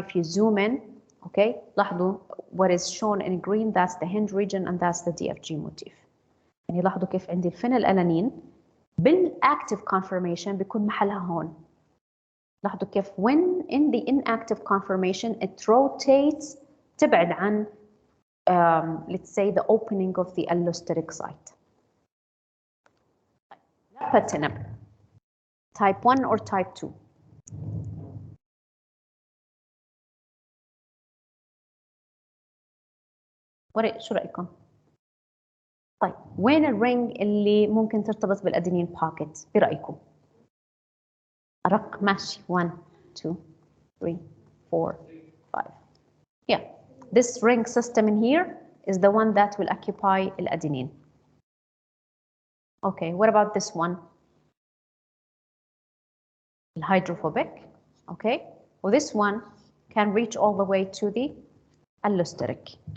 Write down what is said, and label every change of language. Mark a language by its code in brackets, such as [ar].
[en] If you zoom in, okay, لاحظوا what is shown in green, that's the hinge region and that's the DFG motif. [ar] يعني لاحظوا كيف عندي الفينيل ألانين بالactive conformation بيكون محلها هون. [en] لاحظوا كيف when in the inactive conformation it rotates [ar] تبعد عن [en] let's say the opening of the allosteric site. Lapatinib, type 1 or type 2? [ar] شو رأيكم؟ طيب وين الرينج اللي ممكن ترتبط بالأدينين باكيت برأيكم؟ رق ماشي 1 2 3 4 5. [en] Yeah, this ring system in here is the one that will occupy الأدينين. Okay, what about this one? Hydrophobic. Okay, well this one can reach all the way to the allosteric.